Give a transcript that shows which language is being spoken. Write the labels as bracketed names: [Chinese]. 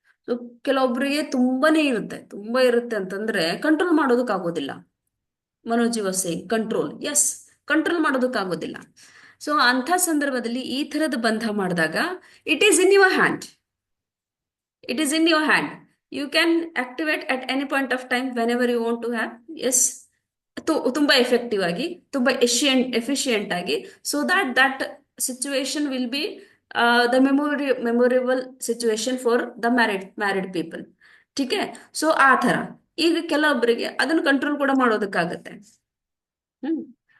[Kannada] So ಕೆಲವೊಬ್ಬರಿಗೆ ತುಂಬಾ ಇರುತ್ತೆ ಅಂತಂದ್ರೆ control ಮಾಡೋದಕ್ಕಾಗೋದಿಲ್ಲ. [English] Manoj was saying control, yes, control [Kannada] ಮಾಡೋದಕ್ಕಾಗೋದಿಲ್ಲ. So ಅಂಥ ಸಂದರ್ಭದಲ್ಲಿ ಈ ಥರದ ಬಂಧ ಮಾಡಿದಾಗ [English] It is in your hand. It is in your hand. You can activate at any point of time whenever you want to have. Yes, [Kannada] ತುಂಬಾ effective ಆಗಿ, ತುಂಬಾ efficient ಆಗಿ, [English] So that situation will be the memorable situation for the married people. ಟೀಕೆ. [Kannada] So ಆ ಥರ ಈಗ ಕೆಲವೊಬ್ಬರಿಗೆ ಅದನ್ನು ಕಂಟ್ರೋಲ್ ಕೂಡ ಮಾಡೋದಕ್ಕಾಗತ್ತೆ. ಹ್ಮ್.